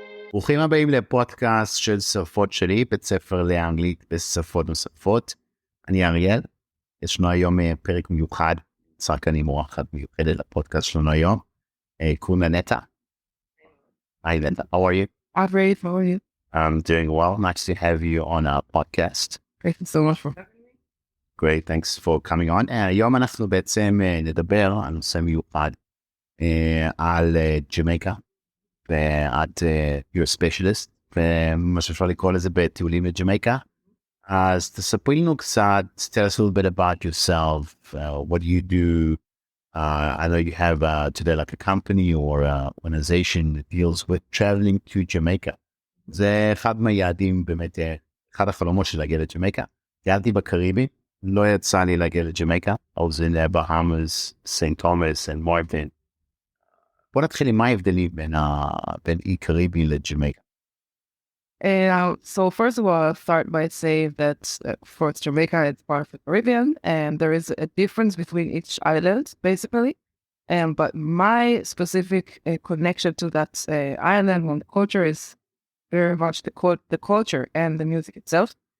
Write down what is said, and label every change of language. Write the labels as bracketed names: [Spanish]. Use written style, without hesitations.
[Hebrew] ברוכים הבאים לפודקאסט של שפות-שלי, בית ספר לאנגלית בשפות נוספות. אני אריאל, יש לנו היום פרק מיוחד, נצטרך כאן עם אורחת מיוחדת לפודקאסט שלנו היום, קוראים לה נטע. [English] Hi Neta, how are you? I'm great, how are you? I'm doing well, nice to have you on our podcast. Thank you so much for having me. Great, thanks for coming on. [Hebrew] היום אנחנו בעצם נדבר על נושא מיוחד, על ג'מייקה, ואת [English] you're a specialist, [Hebrew] ומה שאפשר לקרוא לזה בטיולים לג'מייקה. אז תספרי לנו קצת, [English] tell us a little bit about yourself, what do you do? I know you have today like a company or an organization that deals with traveling to Jamaica. [Hebrew] זה אחד מהיעדים, באמת, אחד החלומות של להגיע לג'מייקה. טיילתי בקריבי, לא יצא לי להגיע לג'מייקה. [English] I was in the Bahamas, St. [Hebrew] Thomas and Martin. בוא נתחיל עם מה ההבדלים בין אי קריבי לג'מייקה. [English] So first of all, I'll start by saying that for Jamaica, it's part of the Caribbean, and there is a difference between each island, basically. But my specific connection to that island and the culture is very much the culture and the music itself.